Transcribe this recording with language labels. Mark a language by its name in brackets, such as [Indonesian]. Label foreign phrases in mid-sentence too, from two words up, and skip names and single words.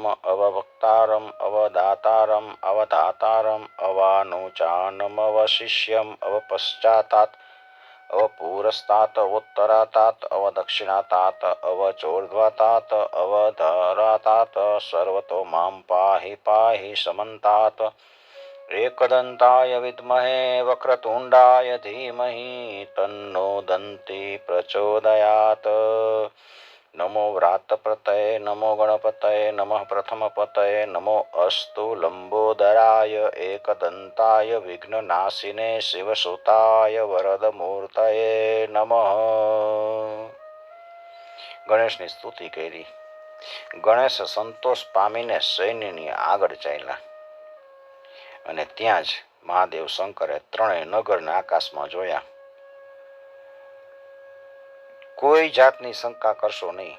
[Sanskrit] અવવક્તારમ અવદાતારમ અવધાતારમ અવાનુચાનમવશિષ્યમ અવપશ્ચાતાત અવપૂરસ્તાત અવોત્તરાતાત અવદક્ષિણાતાત અવચોર્ધ્વાતાત અવધરાતાત સર્વતો મામ પાહિ પાહિ સમંતાત एकदन्ताय विद्महे वक्रतुण्डाय धीमहि तन्नो दन्ति प्रचोदयात् नमो व्रातप्रतये नमो गणपतये नमः प्रथमपतये नमो अस्तु लंबोदराय एकदन्ताय विघ्ननाशिने शिवसुताय वरदमूर्तये नमः. [Gujarati] ગણેશની સ્તુતિ કરી. ગણેશ સંતોષ પામીને સૈન્યની આગળ ચાલ્યા અને ત્યાં જ મહાદેવ શંકરે ત્રણેય નગરને આકાશમાં જોયા. કોઈ જાતની શંકા કરશો નહીં.